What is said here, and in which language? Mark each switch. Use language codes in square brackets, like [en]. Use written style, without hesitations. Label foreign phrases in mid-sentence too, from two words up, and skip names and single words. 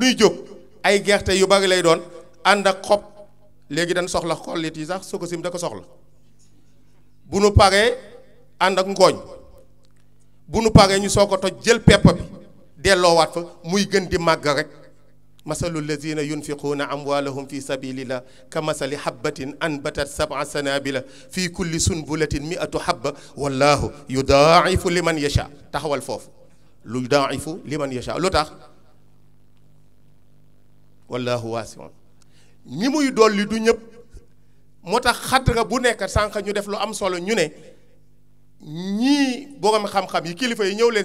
[wo] ñuy jóg ay gerte yu bari lay doon ànd ak xob léegi dañ soxla xollit yi sax soo ko sim da ko soxla bu nu paree ànd ak ngooñ bu nu paree ñu soo ko toj jël pepp bi delloowaat fa muy gën di màgg rek [ar] مثل الذين ينفقون أموالهم في سبيل الله كمثل حبة أنبتت سبع سنابل في كل سنبلة مائة حبة والله يضاعف لمن يشاء [wo] taxawal foofu lu [ar] يضاعف لمن يشاء [wo] lu tax [ar] والله واسع [wo] ñi muy dolli du ñëpp moo tax xadra bu nekk sànq ñu def lu am solo ñu ne ñii borom xam-xam yi kilifa yi ñëw